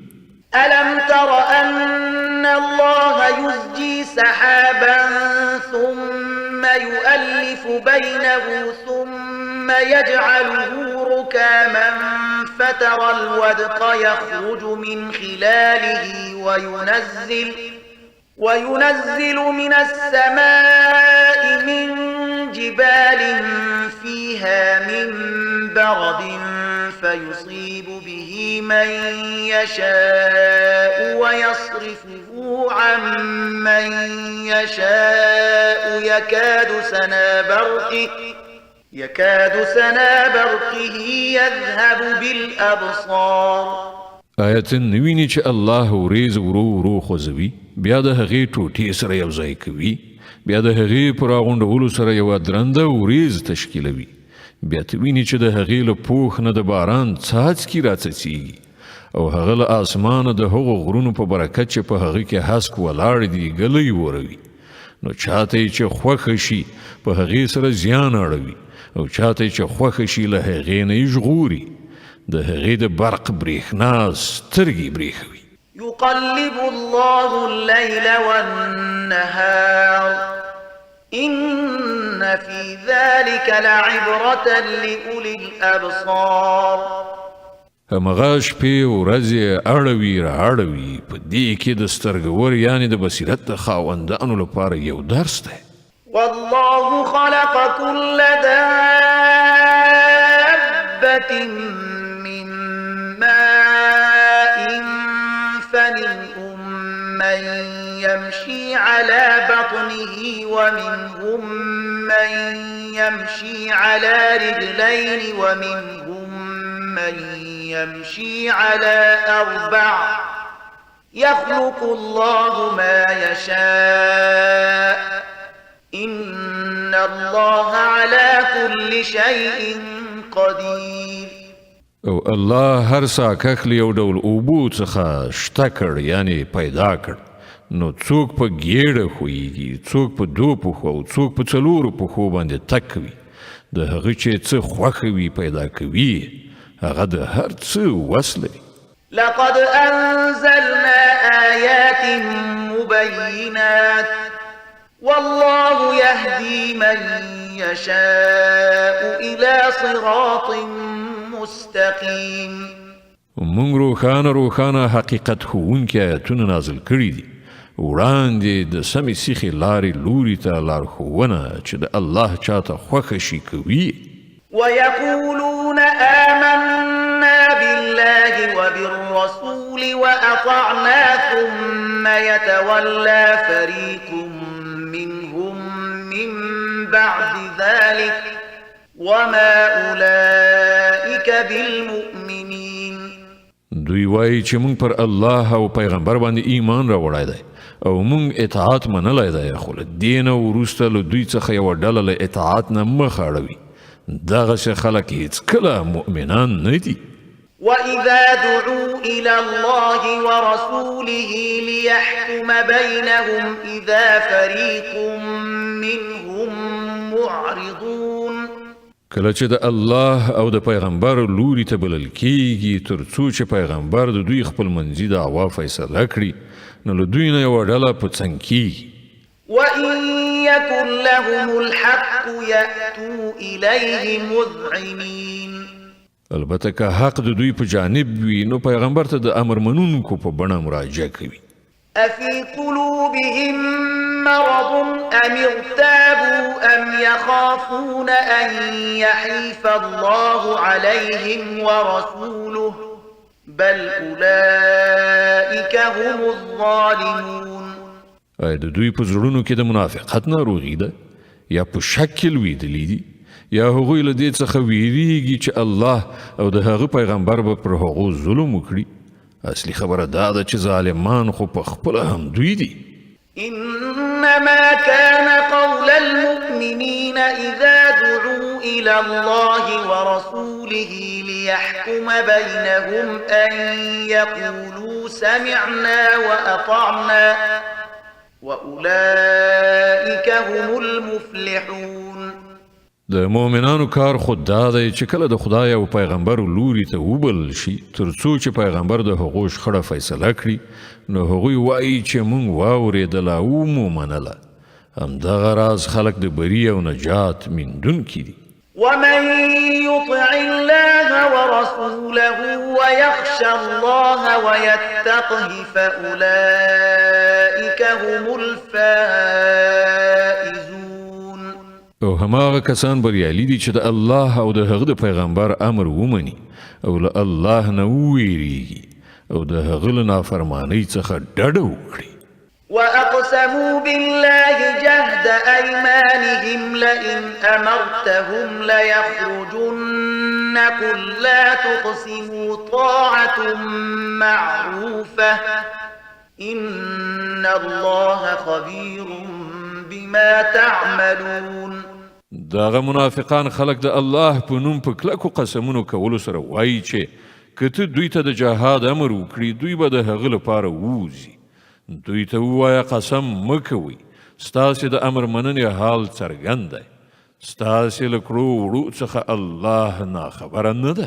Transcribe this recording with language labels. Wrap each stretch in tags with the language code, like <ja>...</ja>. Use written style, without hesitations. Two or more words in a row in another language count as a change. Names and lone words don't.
<ar>ألم تر أن الله يزجي سحابا ثم يؤلف بينه ثم يجعله ركاما فترى الودق يخرج من خلاله وينزل من السماء من جبال فيها من برد فيصيب به من يشاء ويصرفه عن من يشاء يكاد سنا برقه يذهب بالأبصار</ar> <ps>آیت نویني چې الله وريز ورو خوځوي بیا د هغې ټوټې سره یو ځای کوي بیا د هغې په راغونډولو سره یوه درنده وریځ تشکیلوي بیا ته ویني چې د هغې له پوښ نه د باران څاڅکي راڅڅېږي او هغه له اسمانه د هغو غرونو په برکت چې په هغه کې هسک ولاړ دي ګلی وروي نو چاته یې چې خوښه شي په هغې سره زیان اړوي او چاته یې چې خوښه شي له هغې نه یې ژغوري د هغې د برق برېښنا سترګې برېښوي</ps> <ar>يقلب الله الليل والنهار إن في ذلك لعبرة لأولي الأبصار</ar> <ps>همغه شپې ورځې اړوي را اړوي په دې کې د سترګور یعنی د بصیرت د خاوندانو لپاره یو درس دی</ps> <ar>والله خلق كل دابة من ماء فمنهم من يمشي على بطنه ومنهم من يمشي على رجلين ومنهم من يمشي على 4 يخلق الله ما يشاء إن الله على كل شيء قدير</ar> <ps>او الله هر ساکخ له یو ډول اوبو څخه شته کړ یعنی پیدا کړ نو څوک په ګیړه خوېږي څوک په 2 پښو او څوک په 4 پښو باندې تک وي د هغه چې څه خوښ وي پیدا کوي هغه د هر څه وس لري</ps> <ar>لقد أنزلنا آيات مبينات والله يهدي من يشاء إلى صراط مستقيم</ar> <ps>مونږ روښانه حقیقت ښوونکي آیتونه نازل کړي دي وړاندې د سمې سیخې لارې لوري ته لارښوونه چې د الله چاته خوښه شي کوي</ps> <ar>ويقولون آمنا بالله وبالرسول وأطعنا ثم يتولى فريق منهم من بعد ذلك وما أولئك بالمؤمنين</ar> <ps>دوی وایي چې مونږ پر الله او پیغمبر باندې ایمان راوړی دی او مونږ اطاعت منلی دی خو له دې نه وروسته له دوی څخه یوه ډله له اطاعت نه مخ اړوي دغسې خلک هیڅکله مؤمنان نه دي</ps> <ar>وإذا دعوا إلى الله ورسوله ليحكم بينهم إذا فريق منهم معرضون</ar> <ps>کله چې د الله او د پیغمبر لوري ته بلل کیږي تر څو چې پیغمبر د دوی خپل منځي دعوا فیصله کړي نو له دوی نه یوه ډله په څنګ کیږي</ps> <ar>وإن يكن لهم الحق يأتوا إليه مذعنين</ar> <ps>البته که حق د دوی په جانب وي نو پیغمبر ته د امر منونکو په بڼه مراجعه کوي</ps> <ar>أفي قلوبهم مرض أم ارتابوا أم يخافون أن يحيف الله عليهم ورسوله بل أولئك هم الظالمون</ar> <ps>د دوی په زړونو کې د منافقت ناروغي ده یا په شک کې لوېدلي دي یا هغوی له دې څخه ویریږي چې الله او د هغه پیغمبر به پر هغو ظلم وکړي اصلي خبره دا ده چې ظالمان خو په خپله هم دوی دي.</ps> <ar>إنما كان قول المؤمنين إذا دعوا إلى الله ورسوله ليحكم بينهم أن يقولوا سمعنا وأطعنا وأولئك هم المفلحون.</ar> <ps>د مؤمنانو کار خود دا دی چې کله د خدای او پیغمبر لوري ته وبلل شي تر څو چې پیغمبر د هغو شخړه فیصله کړي نو هغوی وایي چې موږ واورېدله او مو منله. همدغه راز خلک د بري او نجات موندونکي دي.</ps> <ar>ومن يطع الله ورسوله ويخشى الله ويتقه فأولئك هم الفائزون.</ar> <ps>او هماغه کسان بریالي دي چې د الله او د هغه د پیغمبر امر ومني او له الله نه وویریږي او د هغه له نافرمانۍ څخه ډډه وکړي.</ps> <ar>وأقسموا بالله جهد أيمانهم لئن أمرتهم ليخرجن قل لا تقسموا طاعة معروفة إن الله خبير بما تعملون.</ar> <ps>داغه منافقان خلق د الله په نوم په کلکو قسمونو کولو سره وایي چې که ته دوی ته د جهاد امر وکړي دوی به د هغه لپاره ووځي. دوی ته ووایه قسم مه کوئ، ستاسې د امر مننې حال څرګند دی، ستاسې له کړو وړو څخه الله ناخبره نه دی.</ps>